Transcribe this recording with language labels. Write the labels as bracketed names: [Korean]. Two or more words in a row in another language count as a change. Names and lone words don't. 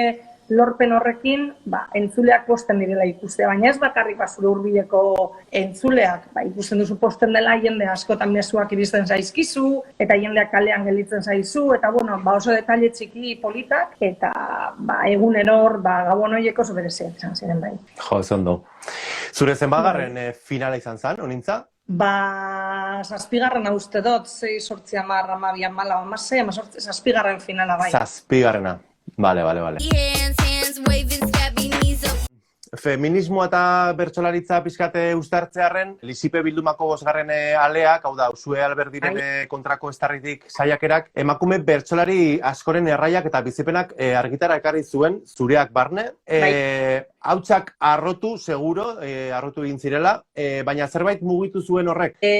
[Basque] Zure lorpen horrekin, entzuleak posten direla ikustea, baina ez bakarrik zure hurbileko entzuleak, ikusten duzu posten dela jende askotan mezuak iristen zaizkizu, eta jendeak kalean gelditzen zaizu, eta oso detaile txiki politak, eta egunero gabon horiek oso bereziak izan ziren bai. Jo, ez ondo. Zure zenbagarren finala izan zen, honintza? 7. uste dut, 6, 8, 10, 12, 14, 7. finala bai. 7. Vale. [English] Hands waving, scabby knees up. [Basque] Feminismoa eta bertsolaritza pixkate uztartzearen, Lisipe Bildumako 5. aleak, hau da, Usue Alberdiren kontrako estarritik saiakerak, emakume bertsolari askoren erraiak eta bizipenak argitara ekarri zuen, zureak barne. Hautsak arrotu, seguro, arrotu egin zirela, baina zerbait mugitu zuen horrek?